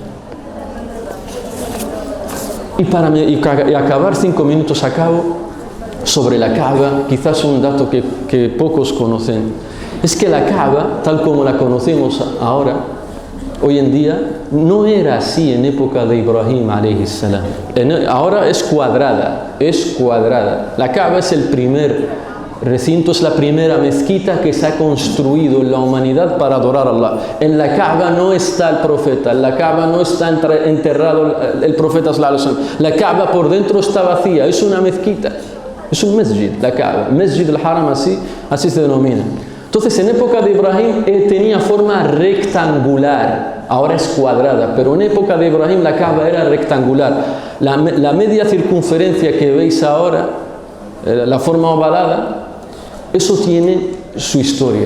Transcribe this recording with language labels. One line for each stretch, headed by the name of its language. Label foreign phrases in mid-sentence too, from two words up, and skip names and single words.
Spanish: Y para acabar 5 minutos a cabo, sobre la Kaaba, quizás un dato que pocos conocen, es que la Kaaba, tal como la conocemos ahora, hoy en día, no era así en época de Ibrahim
Arabic: عليه السلام.
Spanish: Ahora es cuadrada. La Kaaba es el primer recinto, es la primera mezquita que se ha construido en la humanidad para adorar a Allah. En la Kaaba no está el profeta, en la Kaaba no está enterrado el profeta
Arabic: صلى الله عليه وسلم.
Spanish: La Kaaba por dentro está vacía, es una mezquita. Es un masjid, la Kaaba. Masjid al-Haram, así se denomina. Entonces, en época de Ibrahim tenía forma rectangular. Ahora es cuadrada, pero en época de Ibrahim la Kaaba era rectangular. La media circunferencia que veis ahora, la forma ovalada, eso tiene su historia.